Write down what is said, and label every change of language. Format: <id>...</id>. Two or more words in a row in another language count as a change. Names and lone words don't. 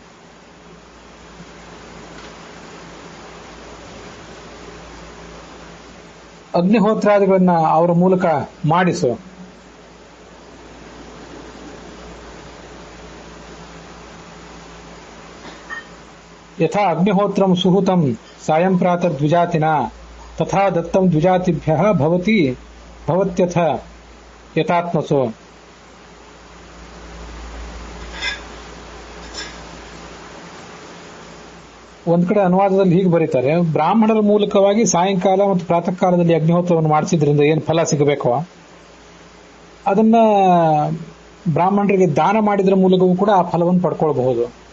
<kn>ಅಗ್ನಿಹೋತ್ರಾದಿಗಳನ್ನ ಅವರ ಮೂಲಕ ಮಾಡಿಸು.</kn> <sa>ಯಥಾ ಅಗ್ನಿಹೋತ್ರಂ ಸುಹುತಂ ಸಾಯಂ ಪ್ರಾತರ್ ದ್ವಿಜಾತಿನ ತಥಾ ದತ್ತಂ ದ್ವಿಜಾತಿಭ್ಯಃ ಭವತಿ ಭವತ್ಯಥ ಯಥಾತ್ಮಸು.</sa> <kn>ಒಂದ್ ಕಡೆ ಅನುವಾದದಲ್ಲಿ ಹೀಗೆ ಬರೀತಾರೆ, ಬ್ರಾಹ್ಮಣರ ಮೂಲಕವಾಗಿ ಸಾಯಂಕಾಲ ಮತ್ತು ಪ್ರಾತಃ ಕಾಲದಲ್ಲಿ ಅಗ್ನಿಹೋತ್ರವನ್ನು ಮಾಡಿಸಿದ್ರಿಂದ ಏನು ಫಲ ಸಿಗಬೇಕೋ ಅದನ್ನ ಬ್ರಾಹ್ಮಣರಿಗೆ ದಾನ ಮಾಡಿದ್ರ ಮೂಲಕವೂ ಕೂಡ ಆ ಫಲವನ್ನು ಪಡ್ಕೊಳ್ಬಹುದು.</kn>